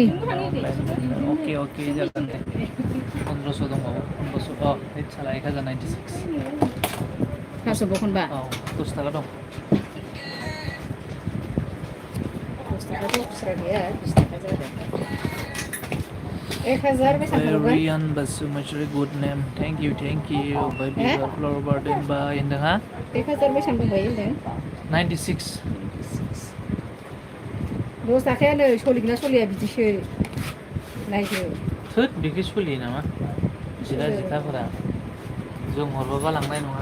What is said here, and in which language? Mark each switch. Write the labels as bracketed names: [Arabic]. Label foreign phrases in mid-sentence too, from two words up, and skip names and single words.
[Bodo] अनलाइन अके जागोन दे 1500 दंबावो 1500 हैद साला 1096 थास' बखनबा औ 10 थाखा दं 10 थाखाथ' खुस्रा गैया 20 थाखा जाबाय 1000 बेसेबां हरबाय Rian Basumachari [English] good name thank you [Bodo] ओमफ्राय बिबार फ्लावर बारदेन बाय होनदों हा 1000 बेसेबां दंबायो होनदों 96 10 थाखायानो सोलिगोन ना सोलिया बिदिसो नायदो थोद बेखौ सोलियो नामा जिला जिथाफोरा जों हरबाबा लांनाय नङा